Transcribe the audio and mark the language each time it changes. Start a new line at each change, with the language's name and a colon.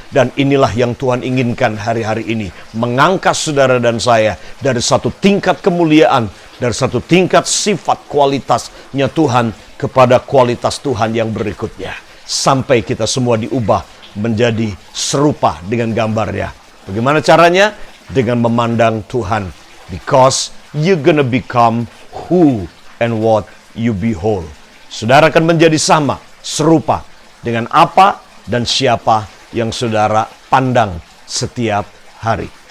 Indonesian: Dan inilah yang Tuhan inginkan hari-hari ini, mengangkat saudara dan saya dari satu tingkat kemuliaan, dari satu tingkat sifat kualitasnya Tuhan kepada kualitas Tuhan yang berikutnya, sampai kita semua diubah menjadi serupa dengan gambarnya. Bagaimana caranya? Dengan memandang Tuhan.
English: Because you're gonna become who and what you behold.
Indonesian: Saudara akan menjadi sama, serupa dengan apa dan siapa yang saudara pandang setiap hari.